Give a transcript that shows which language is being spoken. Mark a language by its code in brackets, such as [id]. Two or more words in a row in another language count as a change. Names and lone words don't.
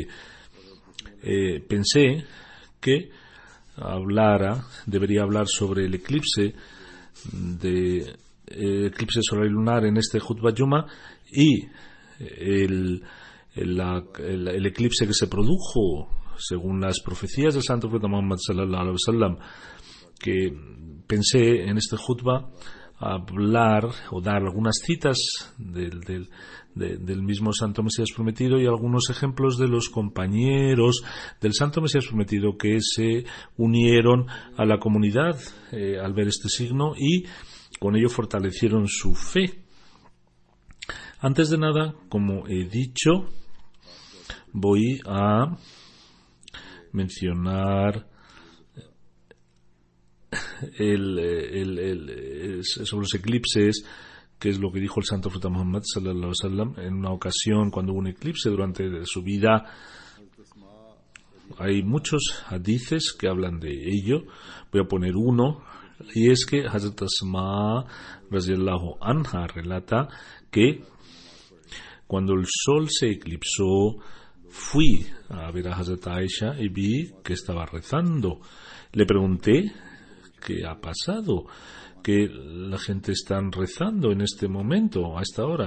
[es] Pensé que debería hablar sobre el eclipse solar y lunar en este [ar] خطبة جمعة [es] y el eclipse que se produjo según las profecías del Santo Profeta Muhammad [ar] صلى الله عليه وسلم, [es] que pensé en este Khutbah hablar o dar algunas citas del mismo Santo Mesías Prometido y algunos ejemplos de los compañeros del Santo Mesías Prometido que se unieron a la comunidad al ver este signo y con ello fortalecieron su fe. Antes de nada, como he dicho, voy a mencionar sobre los eclipses, que es lo que dijo el Santo Profeta Muhammad [ar] صلى الله عليه وسلم [es] en una ocasión cuando hubo un eclipse durante su vida. Hay muchos hadices que hablan de ello. Voy a poner uno, y es que Hazrat Asma [ar] رضي الله عنها [es] relata que cuando el sol se eclipsó, fui a ver a Hazrat Aisha y vi que estaba rezando. Le pregunté qué ha pasado, que la gente está rezando en este momento, a esta hora.